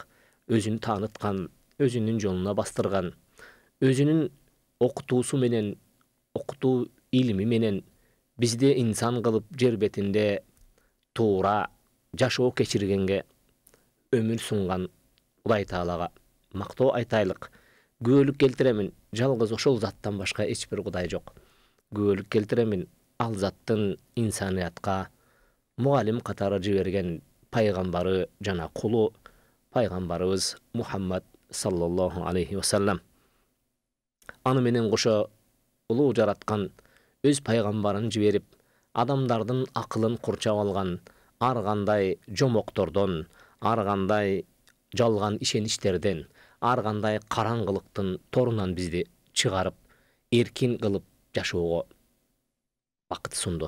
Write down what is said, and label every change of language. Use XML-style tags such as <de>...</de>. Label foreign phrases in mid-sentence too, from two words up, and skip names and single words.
<ky>Өзүн тааныткан, өзүнүн жолуна бастырган, өзүнүн окутуусу менен, окутуу илими менен бизди инсан кылып жер бетинде туура жашоо кечиргенге өмүр сунган Кудай Таалага мактоо айтайлык. Күбөлүк келтиремин, жалгыз ошол заттан башка эч бир Кудай жок. Күбөлүк келтиремин, ал заттын инсаниятка мугалим катары жиберген пайгамбары жана кулу пайгамбарыбыз Мухаммад</ky> <ar>صلى الله عليه وسلم.</ar> <ky>Аны менен кошо улуу жараткан өз пайгамбарын жиберип, адамдардын акылын курчап алган ар кандай жомоктордон, ар кандай жалган ишеничтерден, ар кандай караңгылыктын торунан бизди чыгарып, эркин кылып жашоого бакыт сунду.</ky>